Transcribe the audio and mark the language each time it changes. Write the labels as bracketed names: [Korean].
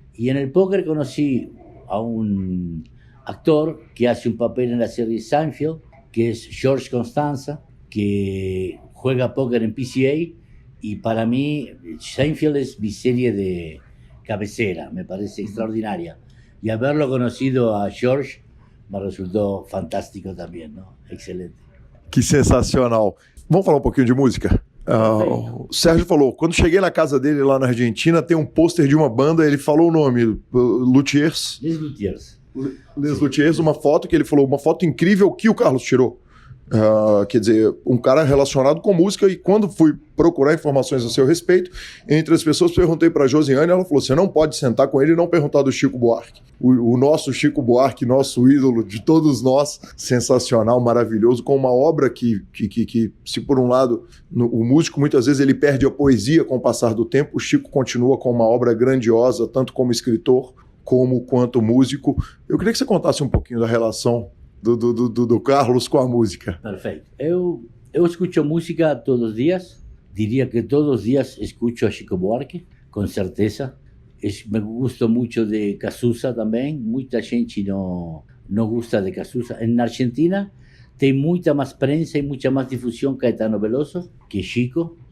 [Spanish] Y en el póker conocí a un actor que hace un papel en la serie Seinfeld, que es George Constanza, que juega póker en PCA, y para mí Seinfeld es mi serie de cabecera, me parece extraordinaria. Y haberlo conocido a George me resultó fantástico también, ¿no? Excelente. [Portuguese] Que sensacional. Vamos falar um pouquinho de música? O Sérgio falou, quando cheguei na casa dele lá na Argentina, tem um pôster de uma banda, ele falou o nome, Luthiers. Les Luthiers. Les Luthiers, uma foto que ele falou, uma foto incrível que o Carlos tirou. Quer dizer, um cara relacionado com música, e quando fui procurar informações a seu respeito, entre as pessoas perguntei para a Josiane, ela falou, você não pode sentar com ele e não perguntar do Chico Buarque. O nosso Chico Buarque, nosso ídolo de todos nós, sensacional, maravilhoso, com uma obra que se por um lado, o músico muitas vezes ele perde a poesia com o passar do tempo, o Chico continua com uma obra grandiosa, tanto como escritor, quanto músico. Eu queria que você contasse um pouquinho da relação do Carlos com a música. [Spanish] Perfecto. [Portuguese] Eu escucho música todos os dias. [Spanish] Diría que todos los días escucho a Chico Buarque, con certeza. Me gusta mucho de Cazuza también. Mucha gente no gusta de Cazuza. En Argentina tem mucha más prensa y mucha más difusión Caetano Veloso que Chico.